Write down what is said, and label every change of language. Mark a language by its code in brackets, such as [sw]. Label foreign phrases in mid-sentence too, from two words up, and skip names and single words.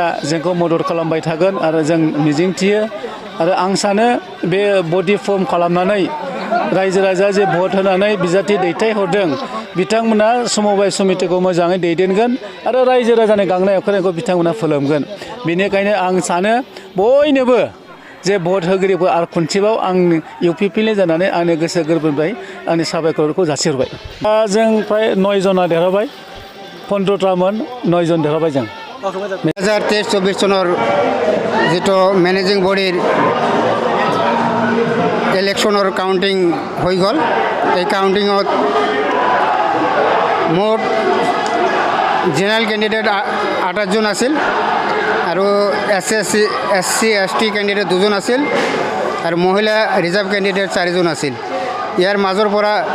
[brx] जोंखौ मदद खालामबाय थागोन आरो जों मिजिंथियो आरो आं सानो बे [en] body form [brx] खालामनानै रायजो राजा जे भट होनानै बिजाथि दैथायहरदों बिथांमोना समबाय समितिखौ मोजाङै दैदेनगोन आरो रायजो राजानि गांनाय उखैनायखौ बिथांमोना फोलोमगोन बेनिखायनो आं सानो बयनोबो जे भट होगिरिफोर आरो खनसेबाव आं इउपिपिएलनि जानानै आंनि गोसो गोरबोनिफ्राय आंनि साबायखरखौ जासिहरबाय जों फ्राय 9 जना देरहाबाय 15टामोन 9 जन देरहाबाय जों [as] 2023-24 सनर जितु [en] managing body election counting [as] হৈ গ'ল এই কাউন্টিঙত মোট [en] general candidate [as] 28 জন আছিল আৰু [en] SC ST candidate [as] 2 জন আছিল আৰু মহিলা [en] reserve candidate [as] 4 জন আছিল ইয়াৰ মাজৰ পৰা